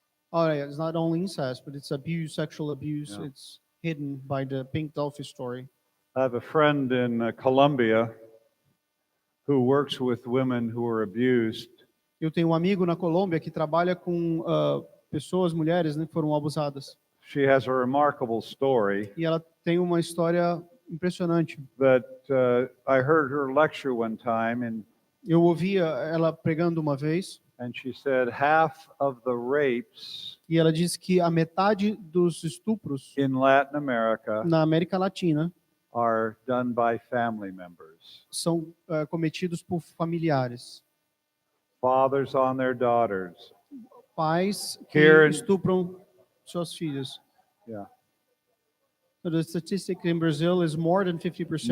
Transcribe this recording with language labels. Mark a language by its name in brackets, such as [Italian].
[English] Oh, yeah, it's not only incest, but it's abuse, sexual abuse. Yeah. It's hidden by the pink dolphin story. I have a friend in Colombia who works with women who are abused. [Portuguese] Eu tenho um amigo na Colômbia que trabalha com pessoas, mulheres, né, que foram abusadas. [English] She has a remarkable story [Portuguese] E ela tem uma história impressionante. [English] that I heard her lecture one time, and [Portuguese] Eu ouvia ela pregando uma vez [English] she said half of the rapes [Portuguese] e ela disse que a metade dos estupros [English] in Latin America [Portuguese] na América Latina [English] are done by family members. [Portuguese] são cometidos por familiares. [English] Fathers on their daughters. [Portuguese] Pais que [English] Here in- [Portuguese] estupram suas filhas. [English] Yeah. So the statistic in Brazil is more than 50%.